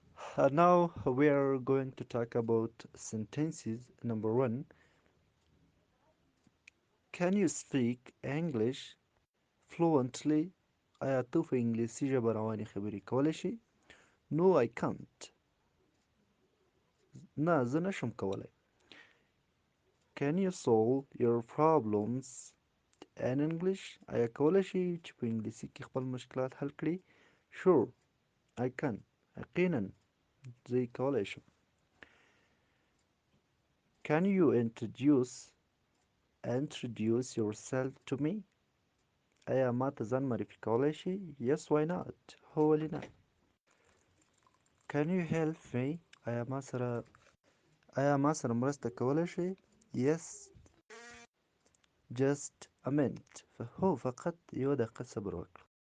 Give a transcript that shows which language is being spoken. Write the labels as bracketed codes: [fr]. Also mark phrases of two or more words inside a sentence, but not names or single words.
[en] Now we are going to talk about sentences. Number one, can you speak English fluently? [ps] آیا ته په انګلیسي ژبه روانې خبرې کولی شې؟ [en] No, I can't. [ps] نه، زه نشم کولی. [en] Can you solve your problems in English? [ps] آیا کولی شې چې په انګلیسي کې خپل مشکلات حل کړې؟ [en] Sure, I can. [ps] یقینا زه یې کولی شم. [en] Can you introduce yourself to me? [ps] آیا ما ته ځان معرفي کولی شې؟ [en] Yes, why not? [ps] هو ولې نه. [en] Can you help me? [ps] آیا ما سره مرسته کولی شې؟ [en] Yes, just a minute. [ps] هو فقط یوه دقیقه صبر وکړه.